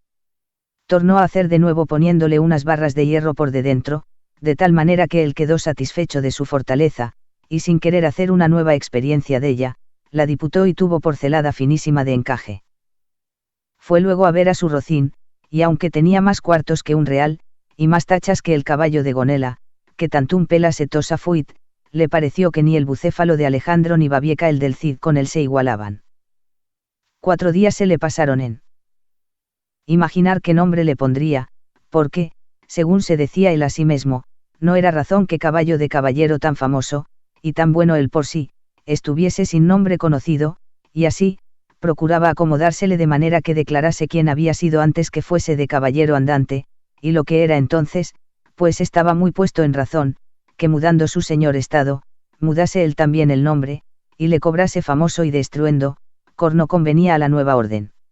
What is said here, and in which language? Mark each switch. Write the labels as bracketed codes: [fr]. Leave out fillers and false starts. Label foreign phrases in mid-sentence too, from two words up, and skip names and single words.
[es] tornó a hacer de nuevo poniéndole unas barras de hierro por de dentro, de tal manera que él quedó satisfecho de su fortaleza, y sin querer hacer una nueva experiencia de ella, la diputó y tuvo por celada finísima de encaje. Fue luego a ver a su rocín, y aunque tenía más cuartos que un real, y más tachas que el caballo de Gonela, que [la] tantum pela setosa fuit, [es] le pareció que ni el bucéfalo de Alejandro ni Babieca el del Cid con él se igualaban. 4 días se le pasaron en imaginar qué nombre le pondría, porque, según se decía él a sí mismo, no era razón que caballo de caballero tan famoso, y tan bueno él por sí, estuviese sin nombre conocido, y así, procuraba acomodársele de manera que declarase quién había sido antes que fuese de caballero andante, y lo que era entonces, pues estaba muy puesto en razón, que mudando su señor estado, mudase él también el nombre, y le cobrase famoso y de estruendo, corno convenía a la nueva orden.